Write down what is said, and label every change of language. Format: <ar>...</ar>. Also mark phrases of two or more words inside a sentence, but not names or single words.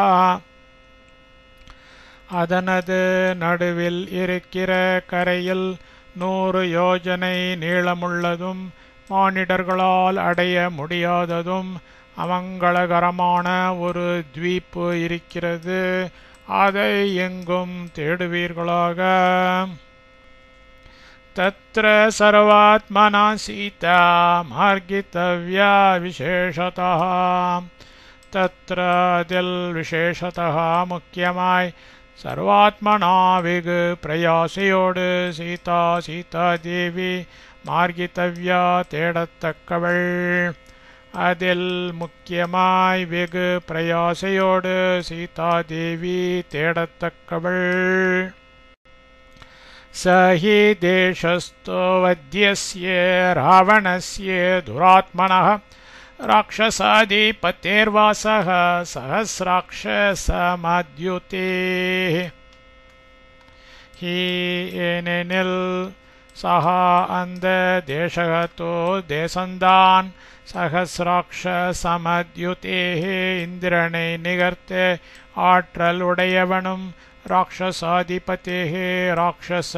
<ta>அதனது நடுவில் இருக்கிற கரையில் 100 யோஜனை நீளமுள்ளதும் மானிடர்களால் அடைய முடியாததும் அமங்களகரமான ஒரு த்வீப்பு இருக்கிறது அதை எங்கும் தேடுவீர்களாக</ta> <sa>तत्र सर्वात्मना सीता मार्गितव्या विशेषतः तत्र</sa> <ta>அதில் விசேஷतः முக்கியமாய் சர்வாத்மனா வெகு பிரயாசையோடு சீதாதேவி மார்கிதவ்யா தேடத்தக்கவள் அதில் முக்கியமாய் வெகு பிரயாசையோடு சீதாதேவி தேடத்தக்கவள்</ta> <sa>स हि देशस्थो वध्यस्य रावणस्य दुरात्मनः राक्षसाधिपतेर्वासः सहस्राक्षसमद्युतेः हि</sa> <ta>ஏனெனில் சஹா அந்த தேசகத்தோ தேசந்தான் சகசிராட்சசமத்யுதேஹே இந்திரனை நிகர்த்த ஆற்றல் உடையவனும் ராட்சசாதிபதேஹே ராட்சச</ta>